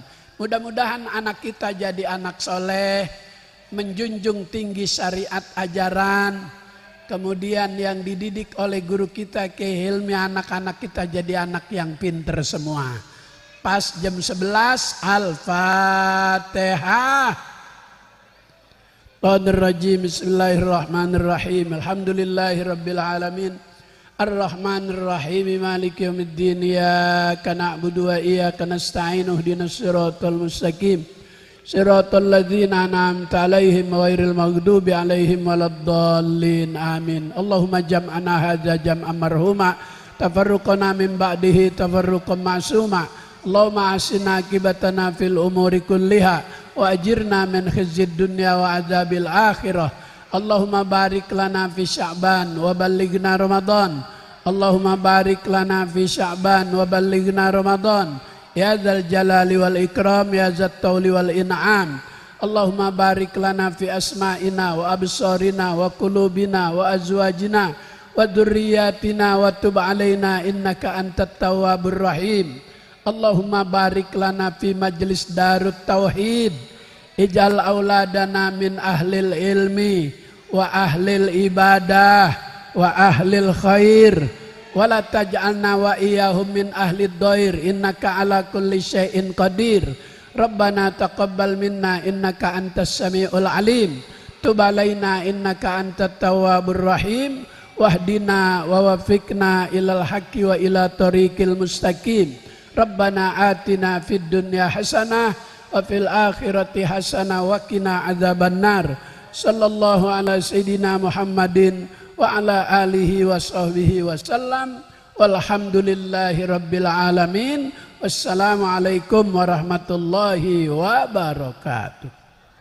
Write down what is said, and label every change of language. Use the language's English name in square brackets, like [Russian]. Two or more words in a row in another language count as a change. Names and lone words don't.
[Indonesian] Mudah-mudahan anak kita jadi anak soleh, menjunjung tinggi syariat ajaran. Kemudian yang dididik oleh guru kita Kiai Hilmi, anak-anak kita jadi anak yang pinter semua. Pas jam 11, Al-Fatihah. [Arabic] بسم الله الرحمن الرحيم. الحمد لله رب العالمين. الرحمن الرحيم، مالك يوم الدين، إياك نعبد وإياك نستعين، اهدنا الصراط المستقيم، صراط الذين أنعمت عليهم غير المغضوب عليهم ولا الضالين. Amin. اللهم جمعنا هذا جمعا مرحوما، تفرقنا من بعده تفرقا معصوما. اللهم أحسن عاقبتنا في الأمور كلها وأجرنا من خزي الدنيا وعذاب الآخرة. اللهم بارك لنا في شعبان وبلغنا رمضان. اللهم بارك لنا في شعبان وبلغنا رمضان. يا ذا الجلال والإكرام يا ذا الطول والإنعام. اللهم بارك لنا في أسماعنا وأبصارنا وقلوبنا وأزواجنا وذرياتنا وتب علينا إنك أنت التواب الرحيم. اللهم بارك لنا في مجلس دار التوحيد. اجعل أولادنا من أهل العلم وأهل العبادة وأهل الخير ولا تجعلنا وإياهم من أهل الضير إنك على كل شيء قدير. ربنا تقبل منا إنك أنت السميع العليم. تب علينا إنك أنت التواب الرحيم. واهدنا ووفقنا إلى الحق وإلى طريق المستقيم. ربنا آتنا في الدنيا حسنة وفي الآخرة حسنة وقنا عذاب النار. صلى الله على سيدنا محمد وعلى آله وصحبه وسلم. والحمد لله رب العالمين. والسلام عليكم ورحمة الله وبركاته.